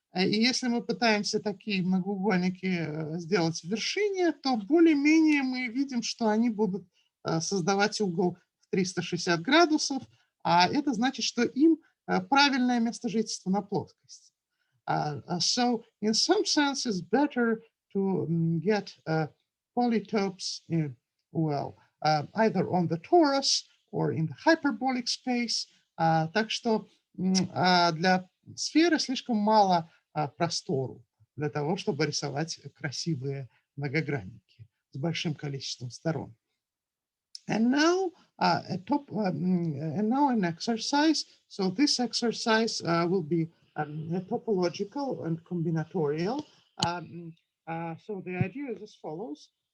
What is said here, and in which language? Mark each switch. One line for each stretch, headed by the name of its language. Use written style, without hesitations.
Russian: И если мы пытаемся такие многоугольники сделать в вершине, то более-менее мы видим, что они будут создавать угол в 360 градусов, а это значит, что им правильное место жительства на плоскости.
English: So in some sense, it's better to get polytopes, well, either on the torus or in the hyperbolic space.
Russian: Так что для сферы слишком мало простору для того, чтобы рисовать красивые многогранники с большим количеством сторон.
English: And now an exercise. So this exercise will be topological and combinatorial. So the idea is as follows.